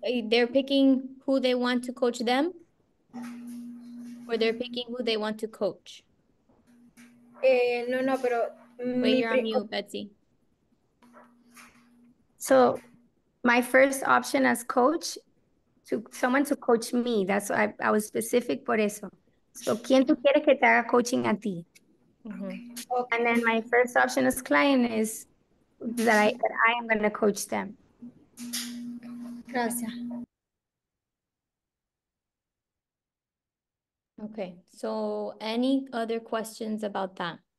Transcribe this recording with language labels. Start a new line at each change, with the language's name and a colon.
English: They're picking who they want to coach them? Or they're picking who they want to coach?
Spanish: No, pero
English: Wait, you're on mute, Betsy. So my first option as coach, to someone to coach me. That's why I was specific
Spanish: por eso. So, ¿quién tú quieres que te haga coaching a ti?
English: And then my first option as client is that I am going to coach them.
Spanish: Gracias.
English: Okay, so any other questions about that?